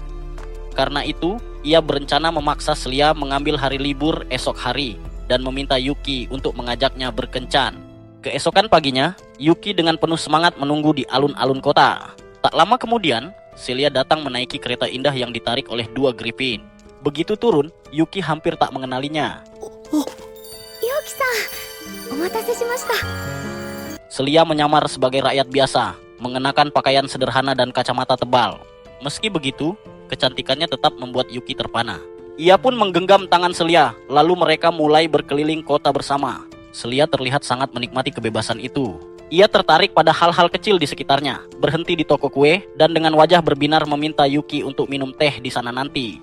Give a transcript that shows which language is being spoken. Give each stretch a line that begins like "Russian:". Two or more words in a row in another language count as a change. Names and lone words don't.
Indonesian: Karena itu, ia berencana memaksa Celia mengambil hari libur esok hari dan meminta Yuki untuk mengajaknya berkencan. Keesokan paginya, Yuki dengan penuh semangat menunggu di alun-alun kota. Tak lama kemudian, Celia datang menaiki kereta indah yang ditarik oleh 2 Griffin. Begitu turun, Yuki hampir tak mengenalinya.
Japanese: ユキさん、お待たせしました。
Indonesian: Celia menyamar sebagai rakyat biasa, mengenakan pakaian sederhana dan kacamata tebal. Meski begitu, kecantikannya tetap membuat Yuki terpana. Ia pun menggenggam tangan Celia, lalu mereka mulai berkeliling kota bersama. Celia terlihat sangat menikmati kebebasan itu. Ia tertarik pada hal-hal kecil di sekitarnya, berhenti di toko kue, dan dengan wajah berbinar meminta Yuki untuk minum teh di sana nanti.